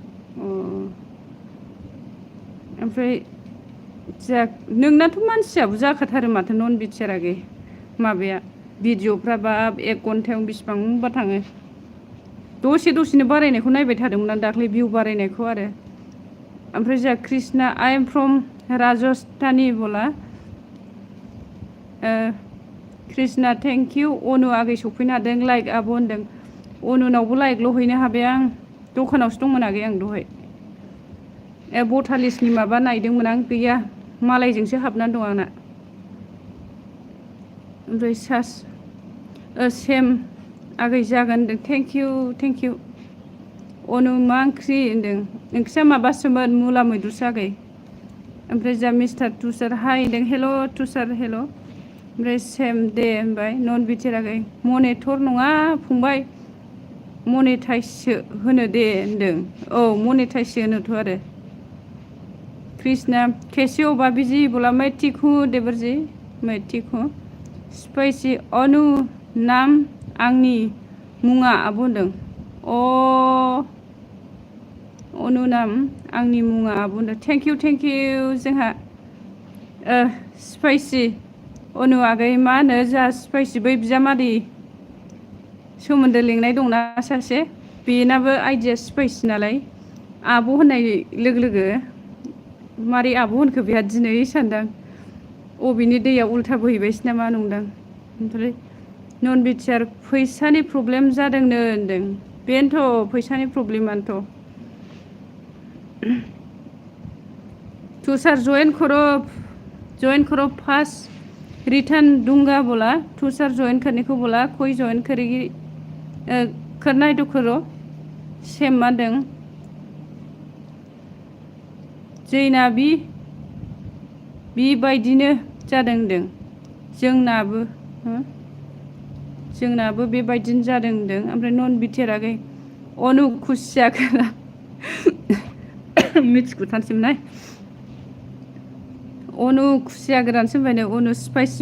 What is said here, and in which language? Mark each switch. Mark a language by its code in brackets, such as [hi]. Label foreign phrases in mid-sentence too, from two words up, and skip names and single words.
[brx] ओमफ्राय नोंनाथ' मानसियाबो जाखाथारो माथो नन बिटिआर आगै माबाया भिडिअफ्रा बा 1 घन्टायाव बेसिबांबा थाङो दसेनो बारायनायखौ नायबाय थादोंमोन आं दाख्लै भिउ बारायनायखौ आरो ओमफ्राय जोंहा कृष्णा [en] I am from Rajasthani [brx] बोला कृष्णा [en] thank you [brx] अनु आगै सफैनो हादों लाइक आब' होनदों अनुनावबो लाइकल' हैनो हाबाय आं दखानावसो दंमोन आगै आं दहाय बटालिसनि माबा नायदोंमोन आं गैया मालायजोंसो हाबनानै दं आंना ओमफ्राय सेम आगै जागोन होनदों [en] thank you [brx] अनु मा ओंख्रि होनदों ओंख्रिया माबासोमोन मुला मैद्रुसो आगै ओमफ्राय जा मिस्टार तुषार हाय होनदों हेल' तुषार हेल' ओमफ्राय सेम दे होनबाय नन बिटिआर आगै मनिटर नङा फंबाय मनेटाइजसो होनो दे होनदों औ मनेटाइजसो होनोथ' आरो कृष्णा [hi] कैसे हो भाभी जी बोला मैं ठीक हूँ [brx] देवर जी मैं ठीक हूँ स्पाइसी अनु नाम आंनि मुङा आब' होनदों अनु नाम आंनि मुङा आब' होनदों [en] thank you [brx] जोंहा स्पाइसि अनु आगै मा होनो जोंहा स्पाइसि बै बिजामादै सोमोन्दो लिंनाय दंना सासे बेनाबो आइडिया स्पाइसि नालाय आब' होननाय लोगो मारै आब' होनखो बेहा दिनै सानदां अबेनि दैया उल्था बोहैबायसो नामा नंदां ओमफ्राय नन बिटिआर फैसानि प्रब्लेम जादोंनो होनदों बेनोथ' फैसानि प्रब्लेमानोथ' [hi] तुषार जॉइन करो फार्स्ट रिटर्न दूंगा बोला तुषार जॉइन करने को बोला कोई जॉइन करेगी करना है तो करो [brx] सेम मादों जैना बेबायदिनो जादों होनदों जोंनाबो बेबायदिनो जादों होनदों ओमफ्राय नन बिटिआर आगै अनु खुसिया गोरान मिथिखुथारसैमोनहाय अनु खुसिया गोरानसो होनबायनो अनु स्पाइसि